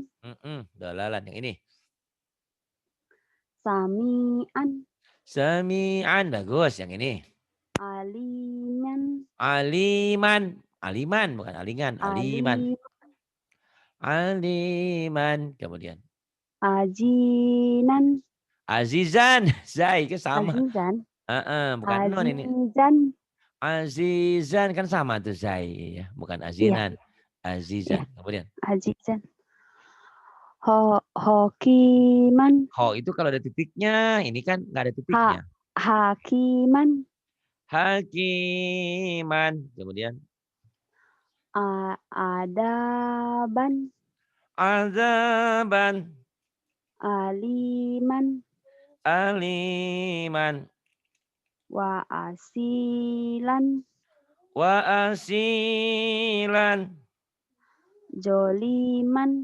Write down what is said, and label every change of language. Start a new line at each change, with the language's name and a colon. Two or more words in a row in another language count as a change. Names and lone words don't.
Indonesian: Dolalan yang ini. Sami'an bagus yang ini. Aliman bukan alingan, aliman. Kemudian azizan. Zai kan sama. Bukan non ini. Azizan kan sama tuh zai ya, bukan azinan. Azizan. Kemudian azizan. Hokiman. Ho itu kalau ada titiknya, ini kan nggak ada titiknya. Hakiman. Kemudian Adaban. Aliman. Wa'asilan. Joliman.